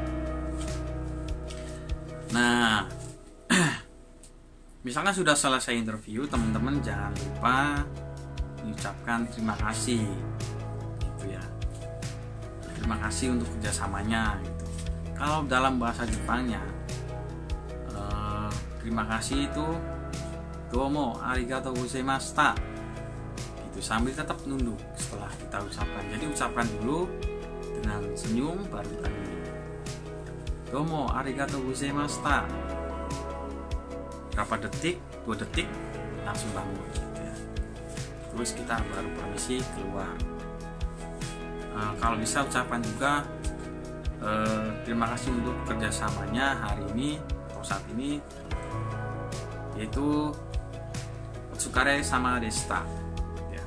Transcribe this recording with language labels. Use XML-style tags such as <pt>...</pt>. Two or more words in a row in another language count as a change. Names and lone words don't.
<id>Nah, misalkan sudah selesai interview, teman-teman jangan lupa mengucapkan terima kasih gitu ya. Terima kasih untuk kerjasamanya gitu. Kalau dalam bahasa Jepangnya terima kasih itu</id> <ja>どうもありがとうございました</ja> <id>gitu, sambil tetap nunduk setelah kita ucapkan. Jadi ucapkan dulu dengan senyum, baru kita nunduk.</id> <ja>どうもありがとうございました.</ja> <id>Berapa detik, 2 detik langsung bangun gitu ya. Terus kita baru permisi keluar. Kalau bisa ucapkan juga terima kasih untuk kerjasamanya hari ini atau saat ini, yaitu</id> <ja>お疲れ様でした</ja> <id>ya.</id>